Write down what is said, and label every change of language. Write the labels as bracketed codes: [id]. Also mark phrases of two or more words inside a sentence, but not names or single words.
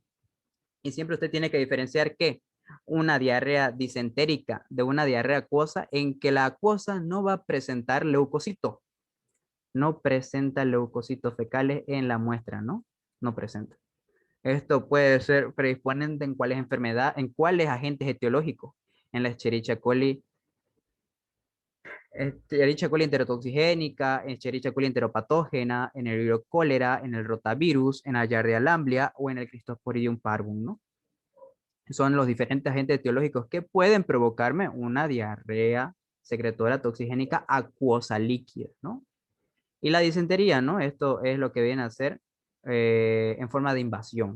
[es] Y siempre usted tiene que diferenciar ¿qué? Una diarrea disentérica de una diarrea acuosa en que la acuosa no va a presentar leucocitos. No presenta leucocitos fecales en la muestra, ¿no? No presenta. Esto puede ser predisponente en cuáles enfermedades, en cuáles agentes etiológicos. En la Escherichia coli, Escherichia coli enterotoxigénica, Escherichia coli enteropatógena, en el Vibrio cólera, en el rotavirus, en la Giardia lamblia o en el Cryptosporidium parvum, ¿no? Son los diferentes agentes etiológicos que pueden provocarme una diarrea secretora toxigénica acuosa líquida, ¿no? Y la disentería, ¿no? Esto es lo que viene a ser en forma de invasión.